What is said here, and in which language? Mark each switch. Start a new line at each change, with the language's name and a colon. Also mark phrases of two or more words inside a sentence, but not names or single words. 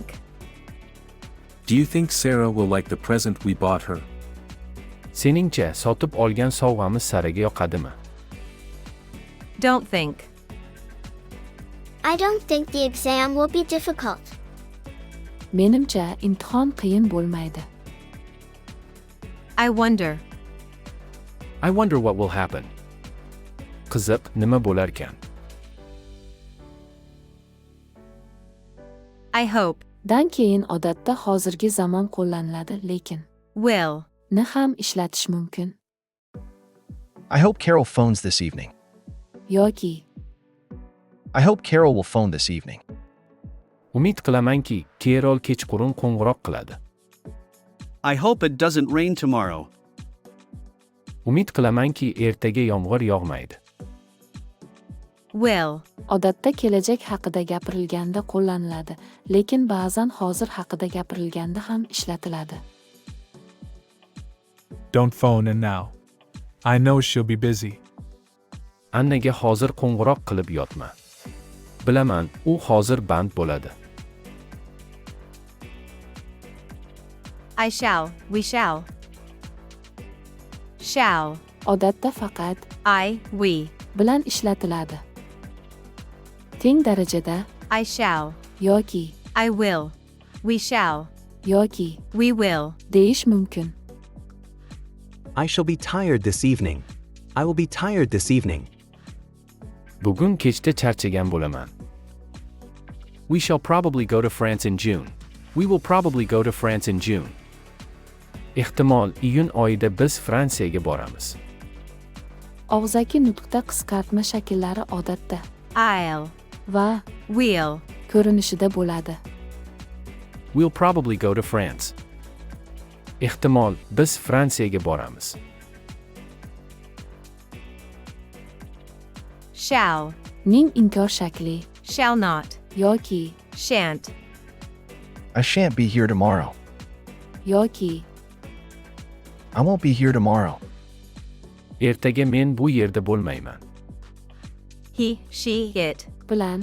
English: Do you think Sarah will like the present we bought her?
Uzbek: Seningcha sotib olgan sovg'amiz Saraga yoqadimi?
English: Don't think. I don't think the exam will be difficult.
Uzbek: Menimcha imtihon qiyin bo'lmaydi.
English: I wonder. I wonder what will happen.
Uzbek: Qiziq, nima bo'larkan?
English: I hope.
Uzbek: Dan keyin odatda hozirgi zamon qo'llaniladi, lekin
English: Will.
Uzbek: ni ham ishlatish mumkin.
English: I hope Carol phones this evening.
Uzbek: Yoki
English: I hope Carol will phone this evening.
Uzbek: Umid qilamanki, Carol kechqurun qo'ng'iroq qiladi.
English: I hope it doesn't rain tomorrow.
Uzbek: Umid qilamanki, ertaga yomg'ir yog'maydi.
English: Will.
Uzbek: odatda kelajak haqida gapirilganda qo'llaniladi, lekin ba'zan hozir haqida gapirilganda ham ishlatiladi.
English: Don't phone in now. I know she'll be busy.
Uzbek: Annaga hozir qo'ng'iroq qilib yotma. Bilaman, u hozir band bo'ladi.
English: I shall. We shall. Shall.
Uzbek: Odatda faqat
English: I, we.
Uzbek: bilan ishlatiladi. Teng darajada
English: I shall.
Uzbek: yoki
English: I will. We shall.
Uzbek: yoki
English: We will.
Uzbek: deyish mumkin.
English: I shall be tired this evening. I will be tired this evening.
Uzbek: Bugun kechda charchagan bo'laman.
English: We shall probably go to France in June. We will probably go to France in June.
Uzbek: Ehtimol iyun oyida biz Fransiyaga boramiz. Og'zaki nutqda qisqartma shakllari odatda
English: I'll,
Uzbek: va
English: we'll,
Uzbek: ko'rinishida bo'ladi.
English: We'll probably go to France.
Uzbek: Ehtimol biz Fransiyaga boramiz.
English: shall,
Uzbek: Ning inkor shakli
English: shall not,
Uzbek: yoki
English: shan't, I shan't be here tomorrow.
Uzbek: yoki
English: I won't be here tomorrow.
Uzbek: Ertaga men bu yerda bo'lmayman.
English: he, she, it,
Uzbek: bilan